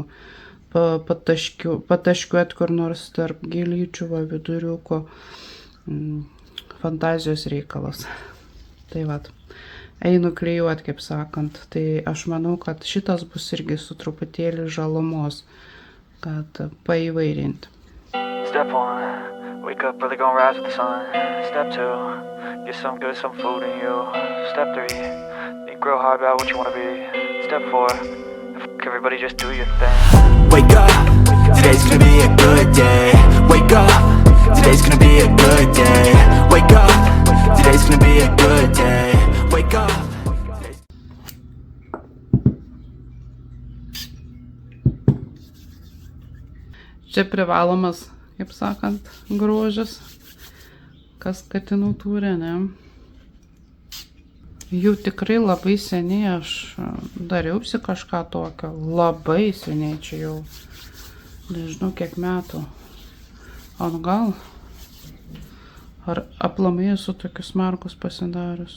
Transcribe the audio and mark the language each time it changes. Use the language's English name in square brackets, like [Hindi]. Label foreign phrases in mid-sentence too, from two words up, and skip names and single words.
[Lithuanian] Pataškiuot kur nors tarp gėlyčių, viduriuko. Fantazijos reikalas. Tai vat. Einu klijuot, kaip sakant. Tai aš manau, kad šitas bus irgi su truputėlį žalumos, kad paįvairinti. [English] Step 1, wake up early, gonna rise with the sun. Step 2, get some food in you. Step 3, think real hard about what you wanna be. Step 4, everybody just do your thing. Wake up, today's gonna be a good day. Wake up, today's gonna be a good day. Wake up, today's gonna be a good day. Wake up. [Lithuanian] Čia privalomas, kaip sakant, grožis, kas katinų turi, ne? Jų tikrai labai seniai aš dariausi kažką tokio, labai seniai, čia jau nežinau kiek metų atgal, ar aplamai esu tokius markus pasidarius.